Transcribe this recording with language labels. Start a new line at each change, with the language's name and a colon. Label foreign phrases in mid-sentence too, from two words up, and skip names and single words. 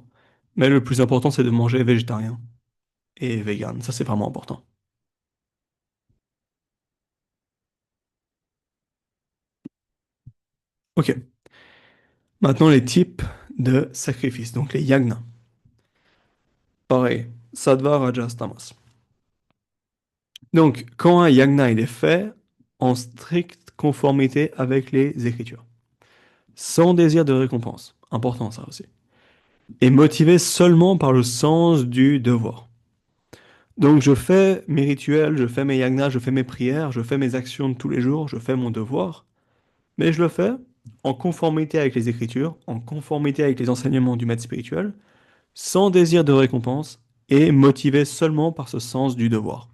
French: Mais le plus important, c'est de manger végétarien et vegan. Ça, c'est vraiment important. Ok. Maintenant, les types de sacrifices, donc les yagnas. Pareil,
Sanskrit: sattva, rajas, tamas.
French: Donc, quand un yagna il est fait en stricte conformité avec les Écritures, sans désir de récompense, important ça aussi, et motivé seulement par le sens du devoir. Donc, je fais mes rituels, je fais mes yagnas, je fais mes prières, je fais mes actions de tous les jours, je fais mon devoir, mais je le fais en conformité avec les Écritures, en conformité avec les enseignements du maître spirituel, sans désir de récompense et motivé seulement par ce sens du devoir.